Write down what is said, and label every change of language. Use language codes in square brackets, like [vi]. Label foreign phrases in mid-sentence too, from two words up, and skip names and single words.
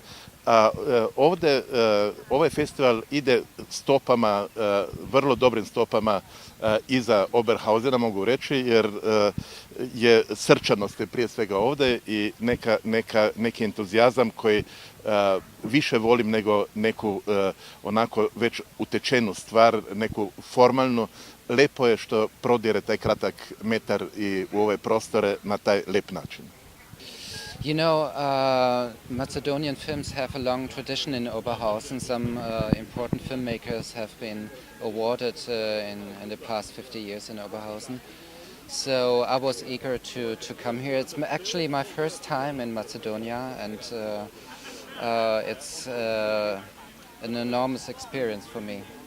[sr] A ovde ovaj festival ide stopama, vrlo dobrim stopama iza Oberhausena, mogu reći, jer je srčanost prije svega ovde i neki entuzijazam koji više volim nego neku onako već utečenu stvar, neku formalnu. Lepo je što prodire taj kratak metar i u ove prostore na taj lep način. [en] You know, Macedonian films have a long tradition in Oberhausen. Some important filmmakers have been awarded in the past 50 years in Oberhausen. So I was eager to come here. It's actually my first time in Macedonia, and it's an enormous experience for me.